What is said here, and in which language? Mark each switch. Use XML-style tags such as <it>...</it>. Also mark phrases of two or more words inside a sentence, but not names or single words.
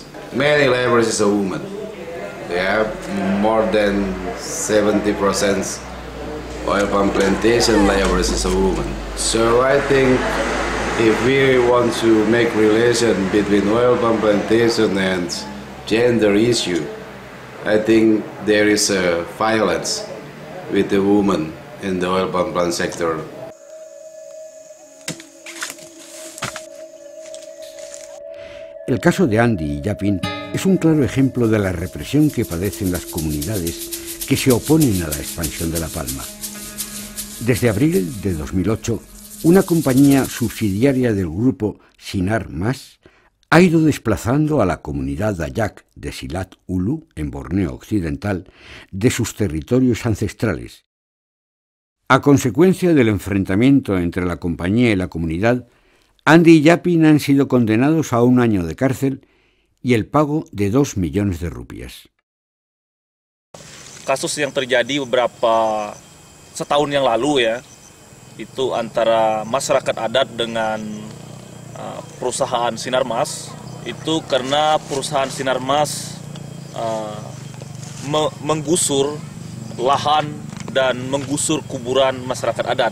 <en>Many laborers is a woman. Yeah, more than 70% oil palm plantation laborers is a woman. So I think if we want to make relation between oil palm plantation and gender issue, I think there is a violence with the woman in the oil palm plant sector.</en> <es>El caso de Andy y Yapin es un claro ejemplo de la represión que padecen las comunidades que se oponen a la expansión de la palma. Desde abril de 2008, una compañía subsidiaria del grupo Sinar Mas ha ido desplazando a la comunidad Dayak de Silat Ulu, en Borneo Occidental, de sus territorios ancestrales. A consecuencia del enfrentamiento entre la compañía y la comunidad, Andy y Yapin han sido condenados a 1 año de cárcel y el pago de 2 millones de rupias.</es> <id>Kasus yang terjadi beberapa setahun yang lalu ya, itu antara masyarakat adat dengan perusahaan Sinar Mas, itu karena perusahaan Sinar Mas menggusur lahan dan menggusur kuburan masyarakat adat.</id>